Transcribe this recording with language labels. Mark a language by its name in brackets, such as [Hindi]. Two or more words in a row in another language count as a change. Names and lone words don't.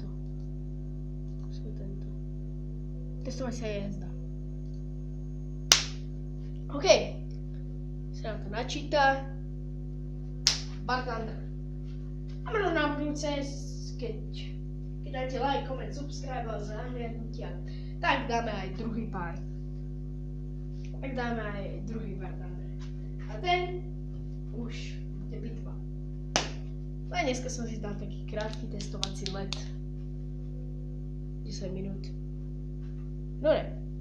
[Slovak] Tento. Testovacia jazda. OK. Sa nám to načíta. Bartender. A možno na budúce, keď dáte [English] like, comment, subscribe [Slovak] a zahliadnutia, tak dáme aj druhý pár. Tak dáme aj druhý Bartender. A ten už bude bitva. A dneska som si dal taký krátky testovací let. 10 minút. Dobre.